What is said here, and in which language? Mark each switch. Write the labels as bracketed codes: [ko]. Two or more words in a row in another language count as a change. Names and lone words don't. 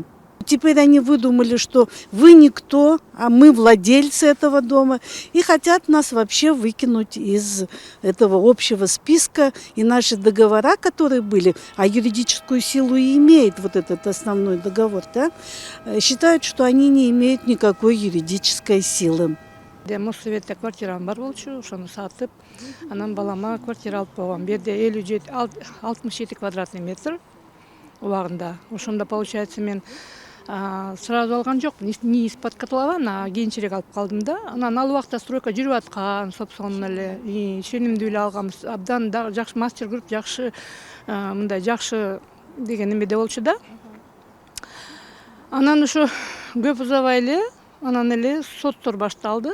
[ru] Теперь они выдумали, что вы никто, а мы владельцы этого дома, и хотят нас вообще выкинуть из этого общего списка. И наши договора, которые были, а юридическую силу и имеет этот основной договор, да, считают, что они не имеют никакой юридической силы. [ky] Моссоветте квартирам бар болчу, ошону сатып, анан балама квартира алып койгом. Бу жерде 67 [ru] квадратный метр [ky] убагында. Ошондо получается мен сразу алган жок, [ru] не из-под котлован, а [ky] кийинчерээк алып калдым да. Анан ал убакта стройка жүрүп аткан, собственно эле, ишенимдүү эле алганбыз. Абдан жакшы Мастер Групп, жакшы мындай жакшы деген эмеде болчу да. Анан ошо көп узабай эле, анан эле соттор башталды.